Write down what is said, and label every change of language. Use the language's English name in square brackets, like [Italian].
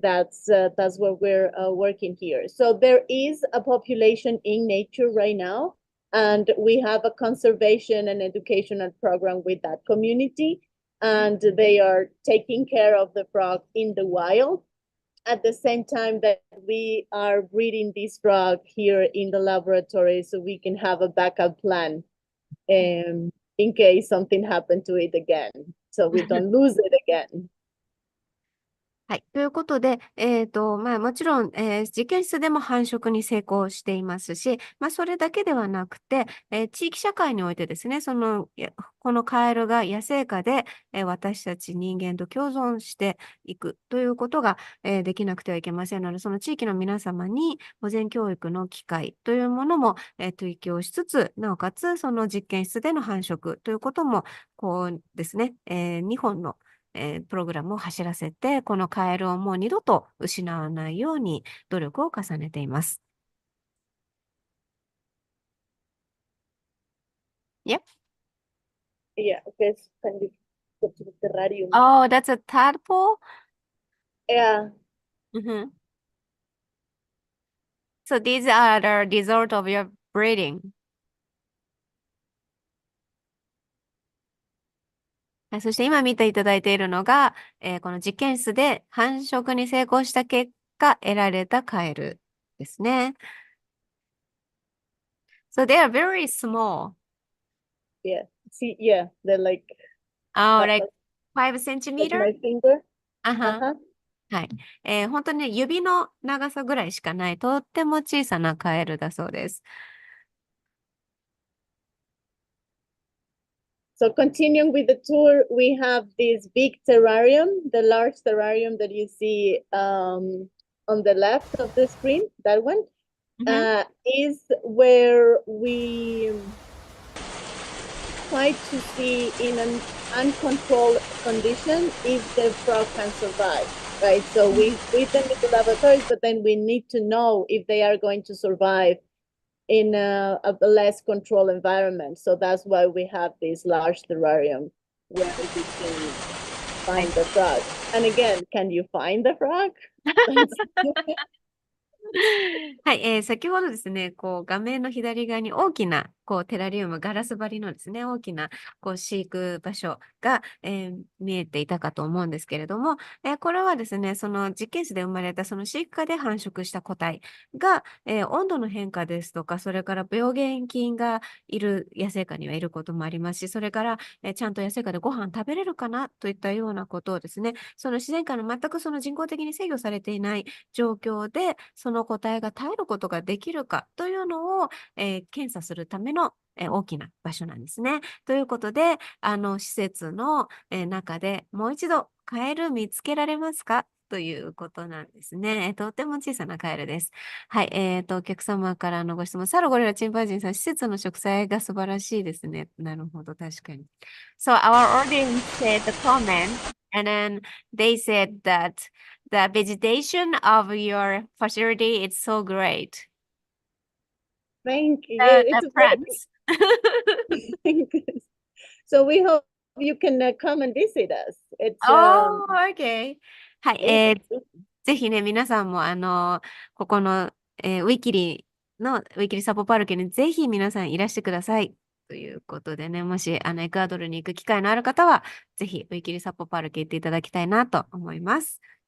[English] That's what we're working here. So there is a population in nature right now, and we have a conservation and educational program with that community, and they are taking care of the frog in the wild at the same time that we are breeding this frog here in the laboratory so we can have a backup plan in case something happened to it again, so we don't lose it again. [Japanese] はい。ということで、もちろん、実験室でも繁殖に成功していますし、それだけではなくて、地域社会においてですね、このカエルが野生下で、私たち人間と共存していくということが、できなくてはいけませんので、その地域の皆様に保全教育の機会というものも、提供しつつ、なおかつ、その実験室での繁殖ということも、こうですね、2本のプログラムを走らせて、このカエルをもう二度と失わないように努力を重ねています。 [English] Yep. Yeah, okay, can you go to the terrarium? Oh, that's a tadpole? Yeah. Mm-hmm. So these are the result of your breeding. [Japanese] そして今見ていただいているのが、この実験室で繁殖に成功した結果得られたカエルですね。 [English] So they are very small. Yeah. See, yeah, they're like Like 5 like centimeter? my finger. あは。 Uh-huh. [Japanese] はい。本当にね、指の長さぐらいしかない、とっても小さなカエルだそうです。 [English] So continuing with the tour, we have this big terrarium, the large terrarium that you see on the left of the screen, that one, is where we try to see in an uncontrolled condition if the frog can survive, right? So we feed them in the laboratories, but then we need to know if they are going to survive in a less controlled environment. So that's why we have this large terrarium where you can find the frog. And again, can you find the frog? [Japanese] はい、先ほどですね、画面の左側に大きなテラリウム、ガラス張りのですね、大きな飼育場所が、見えていたかと思うんですけれども、これはですね、その実験室で生まれたその飼育下で繁殖した個体が、温度の変化ですとか、それから病原菌がいる野生下にはいることもありますし、それから、ちゃんと野生下でご飯食べれるかなといったようなことをですね、その自然界の全くその人工的に制御されていない状況で、その個体が耐えることができるかというのを、検査するための大きな場所なんですね。ということで、施設の中でもう一度カエル見つけられますかということなんですね。とても小さなカエルです。はい。お客様からのご質問。サルゴリラチンパンジンさん、施設の植栽が素晴らしいですね。なるほど、確かに。 [English] So our audience said the comment, and then they said that the vegetation of your facility is so great. Thank you. The plants. So we hope you can come and visit us. It's Oh, okay. [Japanese] はい。 [English] it's [Japanese] ぜひね、皆さんも、ここの、ウィキリサポパルケにぜひ皆さんいらしてください。ということでね、もし、エクアドルに行く機会のある方は、ぜひ、ウィキリサポパルケ行っていただきたいなと思います。